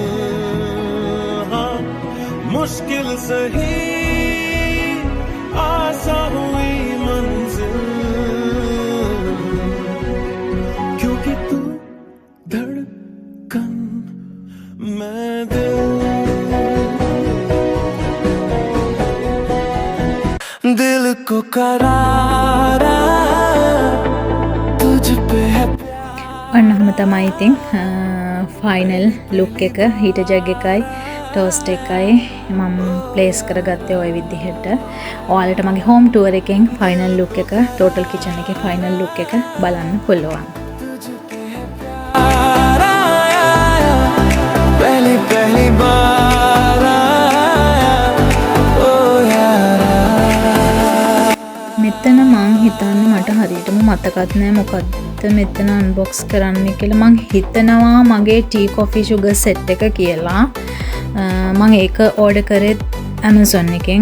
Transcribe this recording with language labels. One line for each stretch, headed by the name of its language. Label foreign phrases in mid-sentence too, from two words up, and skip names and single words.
Hindi: हाँ मुश्किल सही आसान हुई मंजिल क्योंकि तू धड़कन मैं दिल को करारा तुझ पे है
Sinhala: ඔන්නම තමයි ඉතින්
English: final look
Sinhala: එක.
English: heater jug
Sinhala: එකයි ටෝස්ට් එකයි මම ප්ලේස් කරගත්තේ ওই විදිහට. ඔයාලට මගේ
English: home tour
Sinhala: එකෙන්
English: final look
Sinhala: එක,
English: total kitchen
Sinhala: එකේ
English: final look
Sinhala: එක බලන්න පුළුවන්.
Hindi: पहली पहली बार
Sinhala: මෙතන මං හිතන්නේ මට හරියටම මතකත් නෑ මොකද්ද මෙතන අන්බොක්ස් කරන්න කියලා. මං හිතනවා මගේ
English: tea coffee sugar set
Sinhala: එක කියලා. මං ඒක ඕඩර් කරේ Amazon එකෙන්.